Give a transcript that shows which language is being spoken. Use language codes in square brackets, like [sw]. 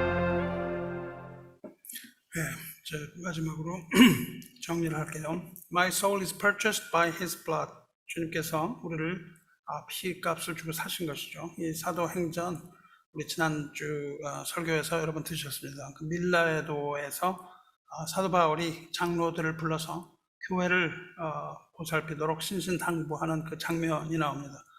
[ko] 네, 마지막으로 정리를 할게요. [en] My soul is purchased by His blood. [ko] 주님께서 우리를 피값을 주고 사신 것이죠. 이 사도행전 우리 지난주 설교에서 여러분 들으셨습니다. 그 밀라도에서 사도 바울이 장로들을 불러서 교회를 보살피도록 신신당부하는 그 장면이 나옵니다.